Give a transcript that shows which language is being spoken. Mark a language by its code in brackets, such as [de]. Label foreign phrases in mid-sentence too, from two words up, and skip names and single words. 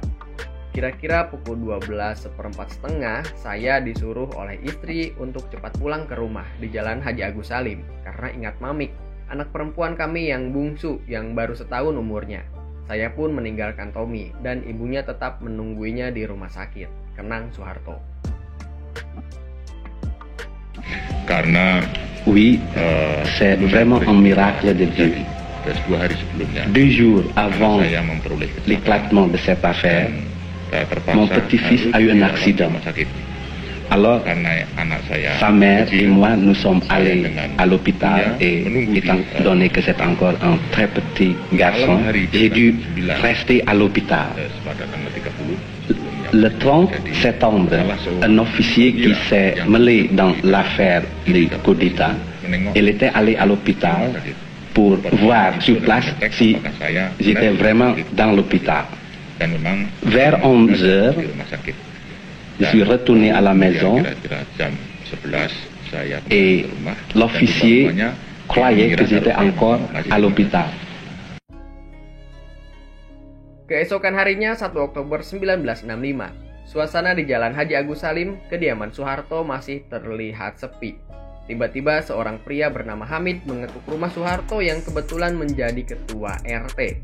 [id] Kira-kira pukul 12:15, saya disuruh oleh istri untuk cepat pulang ke rumah di Jalan Haji Agus Salim, karena ingat Mamik, anak perempuan kami yang bungsu yang baru setahun umurnya. Saya pun meninggalkan Tommy dan ibunya tetap menungguinya di rumah sakit, kenang Soeharto. Karena [fr] Oui, c'est vraiment un miracle de Dieu. [id] 2 hari sebelumnya, [fr] 2 jours avant [id] saya memperoleh [fr] l'éclatement de cette affaire, [id] terpaksa [fr] mon petit-fils a eu un accident. Alors, [id] Karena anak saya, [fr] sa mère et [id] kecil, [fr] moi, nous sommes [id] saya [fr] allés [id] dengan [fr] à l'hôpital et étant donné que c'est encore un très petit garçon, j'ai dû rester à l'hôpital. [id] pada tanggal 30 sebelumnya. [fr] Le 30 septembre, un officier qui s'est mêlé dans l'affaire du coup d'État, il était allé à l'hôpital pour voir sur place si j'étais vraiment dans l'hôpital. [id] Dan memang [fr] Vers 11 heures, [id] di rumah sakit. [fr] je suis retourné à la maison [id] Kira-kira jam 11 saya pulang [fr] et [id] ke rumah. [fr] l'officier [id] Dan keluarganya [fr] croyait que [id] mengira [fr] j'étais [id] kalau [fr] encore [id] saya masih [fr] à l'hôpital. [id] Keesokan harinya 1 Oktober 1965, suasana di Jalan Haji Agus Salim, kediaman Soeharto masih terlihat sepi. Tiba-tiba seorang pria bernama Hamid mengetuk rumah Soeharto yang kebetulan menjadi ketua RT.